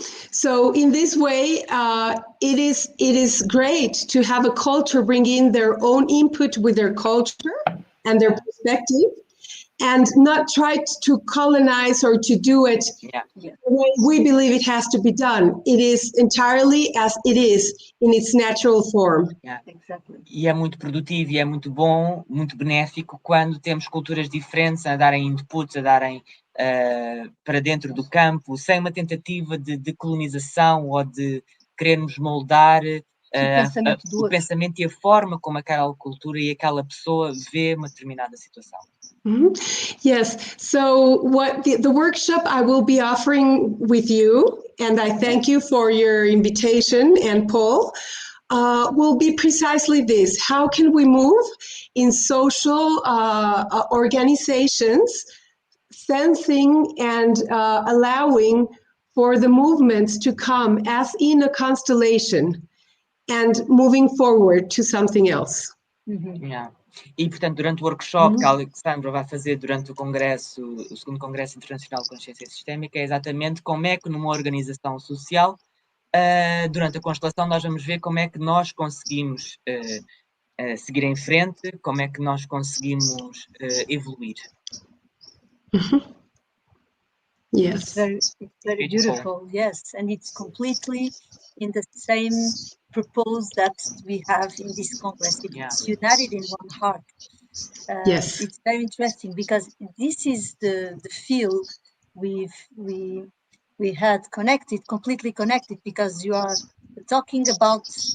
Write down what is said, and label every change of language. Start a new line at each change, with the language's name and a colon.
English: So in this way, it is great to have a culture bring in their own input with their culture and their perspective, and not try to colonize or to do it the way we believe it has to be done. It is entirely as it is in its natural form. Exactly.
Portuguese: E é muito produtivo e é muito bom, muito benéfico quando temos culturas diferentes a darem inputs, a darem para dentro do campo, sem uma tentativa de colonização ou de querermos moldar o pensamento e a forma como aquela cultura e aquela pessoa vê uma determinada situação.
English: Yes. So what the workshop I will be offering with you, and I thank you for your invitation, and Paul, will be precisely this. How can we move in social organizations, sensing and allowing for the movements to come as in a constellation and moving forward to something else. Yeah.
Portuguese: E, portanto, durante o workshop que a Alexandra vai fazer durante o Congresso, o segundo Congresso Internacional de Consciência Sistémica, é exatamente como é que numa organização social, durante a constelação, nós vamos ver como é que nós conseguimos seguir em frente, como é que nós conseguimos evoluir.
English: Yes. It's very beautiful, yes, and it's completely in the same purpose that we have in this Congress. It's united in one heart. Yes. It's very interesting because this is the field we had connected, completely connected, because you are talking about